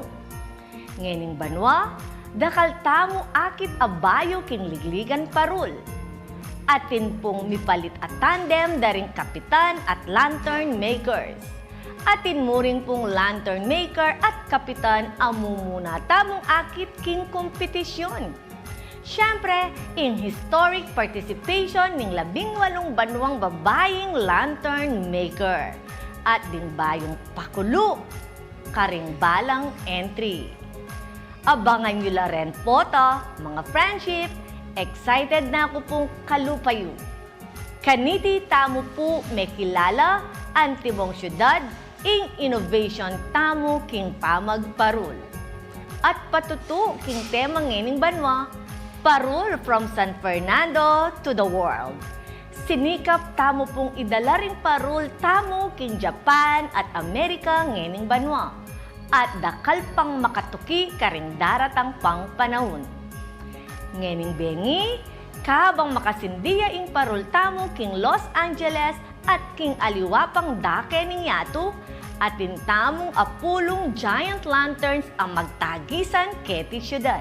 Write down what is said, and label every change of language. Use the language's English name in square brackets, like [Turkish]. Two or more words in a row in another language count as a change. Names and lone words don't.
[Pampanga] Ngening banwa, dakal tamo akit abayo king ligligan parul. Atin pong mipalit at tandem daring kapitan at [English] lantern makers. [Pampanga] Atin mo rin pong [English] lantern maker [Pampanga] at kapitan amumuna tamong akit king kompetisyon. Siyempre, in [English] historic participation [Pampanga] ning 18 banwang babaying [English] lantern maker. [Pampanga] At din bayong pakulo, karing balang entry. Abangan nyo la rin po to, mga friendship. Excited na ako pong kalupayo. Kaniti tamo po may kilala, antimong syudad, ing innovation tamo king pamagparul. At patuto king temang ngening banwa, parul [English] from San Fernando to the world. [Pampanga] Sinikap tamo pong idala ring parul tamo king Japan at Amerika ngening banwa. at dakal pang makatuki karing daratang pang panahon. Ngening bengi, kabang makasindiya ing parultamo king Los Angeles at king aliwapang dake ning yato, at tintamong apulong [English] giant lanterns [Pampanga] ang magtagisan keti syudad.